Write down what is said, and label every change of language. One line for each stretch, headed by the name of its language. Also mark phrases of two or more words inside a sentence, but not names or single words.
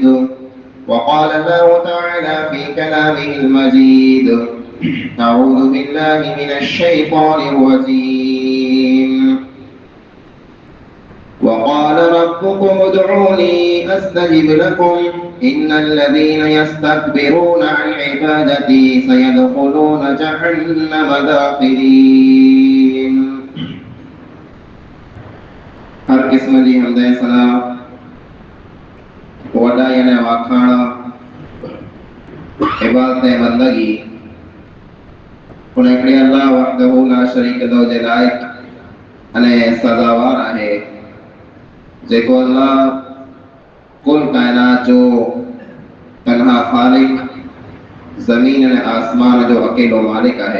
Arabic: وقال الله تعالى في كلامه المجيد: أعوذ بالله من الشيطان الرجيم. وقال ربكم ادعوني أستجب لكم إن الذين يستكبرون عن عبادتي سيدخلون جهنم داخرين.
Sindhi: हर किस्म जी हमद सना वॾा यानी वाखाण इबादत बंदगी उन हिकिड़े अल्लाह
Arabic: وحده لا شريك له
Sindhi: जे लाइक़ अने सज़ावार आहे, जेको अल्लाह कुल कायनात जो तन्हा ख़ालिक, ज़मीन अने आसमान जो अकेलो मालिक आहे।